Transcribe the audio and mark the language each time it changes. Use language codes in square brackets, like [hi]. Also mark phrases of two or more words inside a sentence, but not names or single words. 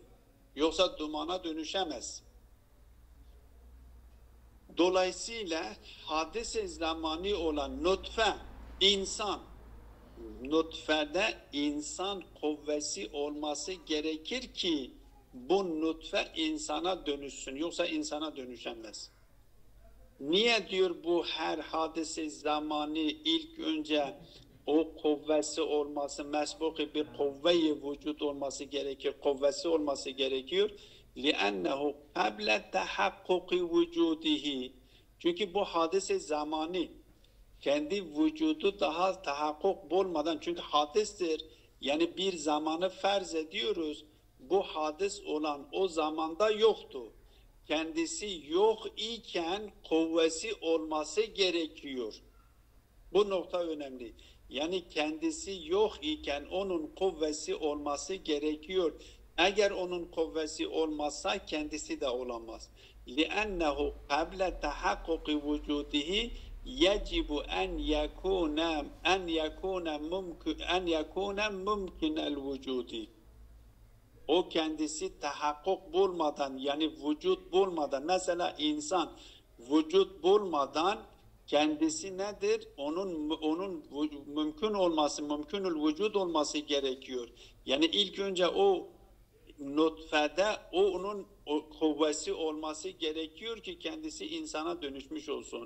[tr] Yoksa dumana dönüşemez. Dolayısıyla hadis-i zamani olan nutfede insan kuvvesi olması gerekir ki bu nutfe insana dönüşsün. Yoksa insana dönüşemez. Niye diyor bu her hadise zamanı ilk önce o kuvvesi olması, mesbuki bir kuvve-i vücut olması gerekir, kuvvesi olması gerekiyor. [ar] لِأَنَّهُ قَبْلَ تَحَقُّقِ وُجُودِهِ. [tr] Çünkü bu hadise zamanı kendi vücudu daha tahakkuk olmadan, çünkü hadistir, yani bir zamanı farz ediyoruz, bu hadis olan o zamanda yoktu. Kendisi yok iken kuvvesi olması gerekiyor. Bu nokta önemli. Yani kendisi yok iken onun kuvvesi olması gerekiyor. Eğer onun kuvvesi olmazsa kendisi de olamaz. [ar] لِأَنَّهُ قَبْلَ تَحَقُّقِ وُجُودِهِ يَجِبُ أَنْ يَكُونَ مُمْكِنَ الْوُجُودِ. [tr] O kendisi tahakkuk bulmadan, yani vücut bulmadan, mesela insan vücut bulmadan kendisi nedir? Onun mümkün olması, mümkünül vücut olması gerekiyor. Yani ilk önce o nutfede onun kuvvesi olması gerekiyor ki kendisi insana dönüşmüş olsun.